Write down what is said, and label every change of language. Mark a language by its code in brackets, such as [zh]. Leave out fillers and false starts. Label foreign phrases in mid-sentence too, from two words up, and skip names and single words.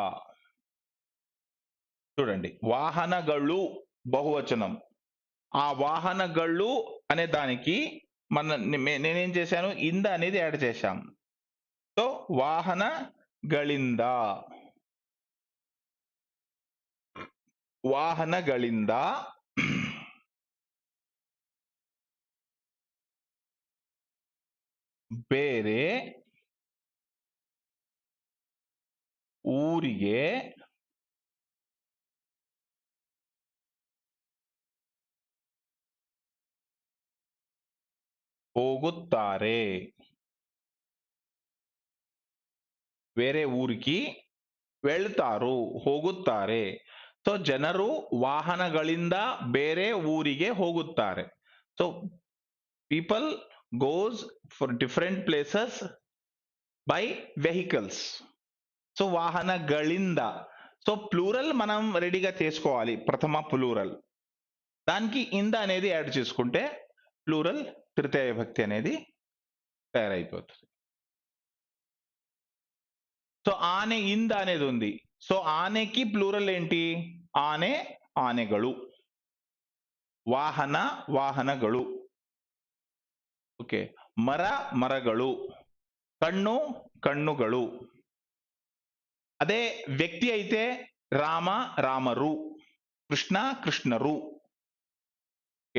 [te] చూడండి, వాహనಗಳು బహువచనం. ఆ వాహనಗಳು అనే దానికి నేనేం చేశాను, ఇంద అనేది యాడ్ చేశాం. [kn] సో వాహనಗಳಿಂದ, వాహనಗಳಿಂದ ಬೇರೆ ಊರಿಗೆ ಹೋಗುತ್ತಾರೆ. [te] వేరే ఊరికి వెళ్తారు, [kn] ಹೋಗುತ್ತಾರೆ. సో ಜನರು ವಾಹನಗಳಿಂದ ಬೇರೆ ಊರಿಗೆ ಹೋಗುತ್ತಾರೆ. [en] సో people goes for different places by vehicles. [te] సో వాహనಗಳಿంద, సో ప్లూరల్ మనం రెడీగా చేసుకోవాలి, ప్రథమ ప్లూరల్. దానికి ఇంద అనేది యాడ్ చేసుకుంటే ప్లూరల్ తృతీయ విభక్తి అనేది తయారైపోతుంది. సో ఆనే ఇంద అనేది ఉంది. సో ఆనేకి ప్లూరల్ ఏంటి? [kn] ఆనే, ఆನೆಗಳು. ವಾಹನ ವಾಹನಗಳು. ಓಕೆ. ಮರ ಮರಗಳು. ಕಣ್ಣು ಕಣ್ಣುಗಳು. ಅದೇ ವ್ಯಕ್ತಿ అయితే ರಾಮ ರಾಮರು. ಕೃಷ್ಣ ಕೃಷ್ಣರು. ಓಕೆ.